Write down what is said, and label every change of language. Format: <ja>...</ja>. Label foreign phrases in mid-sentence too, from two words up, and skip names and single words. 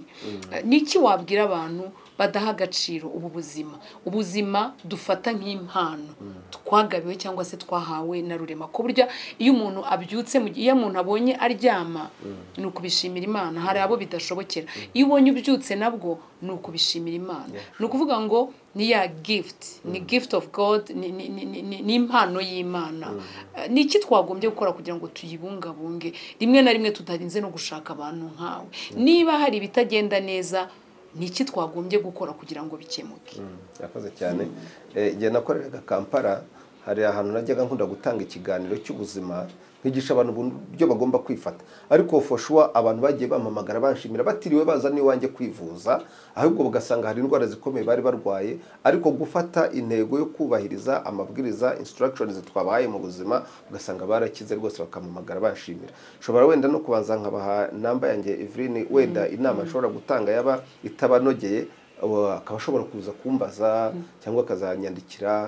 <rw>Niki wabwira abantu badaha agaciro ubuzima dufata nk'impano twagabiwe cyangwa se twahawe na rurema, ko burya iyo umuntu abyutse, iyo umuntu abonye aryama ni ukubishimira Imana. Hari abo bidashobokera, iyo ubonye ubyutse nabwo ni ukubishimira Imana. Ni ukuvuga ngo ni ya gift, ni</rw> <en>gift of God,</en> <rw>ni impano y'Imana. Ni iki twagombye gukora kugira ngo tuyibungabunge, rimwe na rimwe tutarinze no gushaka abantu nkawe? Niba hari ibitagenda neza, niki twagombye gukora kugira ngo bikemuke? Yakoze cyane. Igihe nakoreraga Kampala, hari ahantu najyaga nkunda gutanga ikiganiro cy'ubuzima, nkigisha abantu uburyo bagomba kwifata, ariko</rw> <en>for sure</en> <rw>abantu bagiye bamamagara banshimira batiriwe baza ni wanjye kwivuza, ahubwo bugasanga hari indwara zikomeye bari barwaye, ariko gufata intego yo kubahiriza amabwiriza instructions twabaye mu buzima, ugasanga barakize rwose bakamamagara banshimira. Shobora wenda no kubanza nkabaha namba yanjye Evelyn, wenda inama nshobora gutanga yaba itabanogeye, akaba ashobora kuza kumbaza cyangwa akazanyandikira,</rw>